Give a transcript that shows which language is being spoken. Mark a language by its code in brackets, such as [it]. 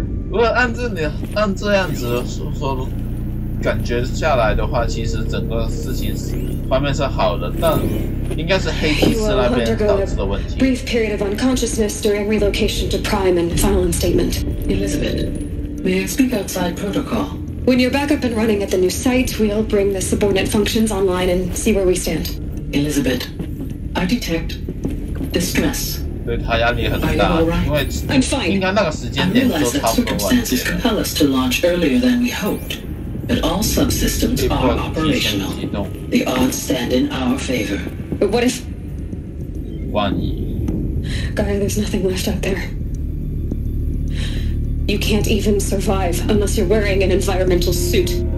[zh] 如果按这样子说感觉下来的话，其实整个事情方面是好的，但应该是黑骑士那边导致的问题。 [en] Brief period of unconsciousness during relocation to Prime and final instatement. Elizabeth, may I speak outside protocol? When you're back up and running at the new site, we'll bring the subordinate functions online and see where we stand. Elizabeth, I detect distress. [zh] 对他压力很大，因为应该那个时间点就差不多完结 [en] circumstances compel us to launch earlier than we hoped, but all subsystems are operational. The odds stand in our favor. But what if... [zh] 万一。 [en] Guy, there's nothing left out there. You can't even survive unless you're wearing an environmental suit.